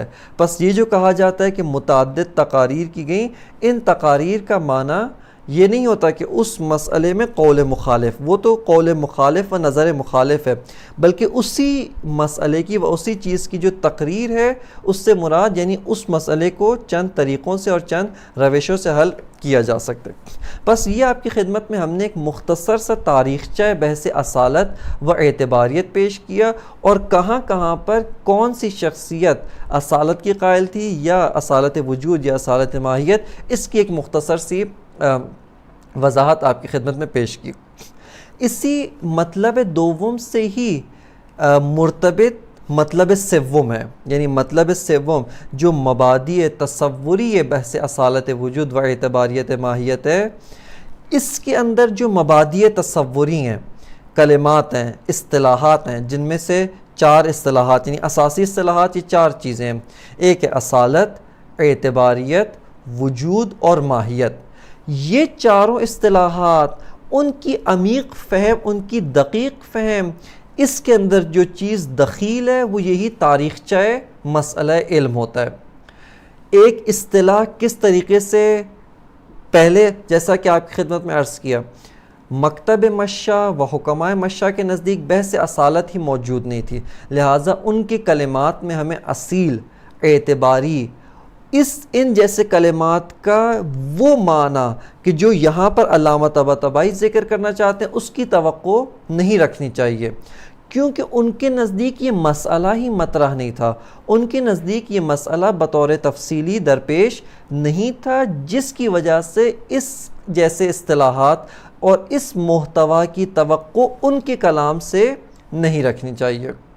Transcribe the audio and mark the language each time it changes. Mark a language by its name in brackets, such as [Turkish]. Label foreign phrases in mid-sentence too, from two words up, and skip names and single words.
[Urdu] پس یہ جو کہا جاتا ہے کہ متعدد تقاریر کی گئیں، ان تقاریر کا معنی یہ نہیں ہوتا کہ اس مسئلے میں قول مخالف، وہ تو قول مخالف و نظر مخالف ہے، بلکہ اسی مسئلے کی و اسی چیز کی جو تقریر ہے اس سے مراد یعنی اس مسئلے کو چند طریقوں سے اور چند روشوں سے حل کیا جا سکتا ہے۔ بس یہ آپ کی خدمت میں ہم نے ایک مختصر سا تاریخچہ بحث اصالت و اعتباریت پیش کیا، اور کہاں کہاں پر کون سی شخصیت اصالت کی قائل تھی یا اصالت وجود یا اصالت ماہیت، اس کی ایک مختصر سی وضاحت آپ کی خدمت میں پیش کی۔ اسی مطلب دوم سے ہی مرتبط مطلب سوم ہے، یعنی مطلب سوم جو مبادئ تصوری بحث اصالت وجود و اعتباریت ماہیت ہے، اس کے اندر جو مبادئ تصوری ہیں، کلمات ہیں، اصطلاحات ہیں، جن میں سے 4 اصطلاحات یعنی اساسی اصطلاحات، یہ 4 چیزیں ہیں۔ ایک ہے اصالت، اعتباریت، وجود اور ماہیت۔ یہ چاروں اصطلاحات، ان کی عمیق فہم، ان کی دقیق فہم، اس کے اندر جو چیز دخیل ہے وہ یہی تاریخچہ مسئلہ علم ہوتا ہے۔ ایک اصطلاح کس طریقے سے، پہلے جیسا کہ آپ کی خدمت میں عرض کیا، مکتب مشا و حکمائے مشا کے نزدیک بحث اصالت ہی موجود نہیں تھی، لہٰذا ان کے کلمات میں ہمیں اصیل، اعتباری، ان جیسے کلمات کا وہ معنی کہ جو یہاں پر علامہ طباطبائی ذکر کرنا چاہتے ہیں اس کی توقع نہیں رکھنی چاہیے، کیونکہ ان کے نزدیک یہ مسئلہ ہی مطرح نہیں تھا، ان کے نزدیک یہ مسئلہ بطور تفصیلی درپیش نہیں تھا، جس کی وجہ سے اس جیسے اصطلاحات اور اس محتوا کی توقع ان کے کلام سے نہیں رکھنی چاہیے۔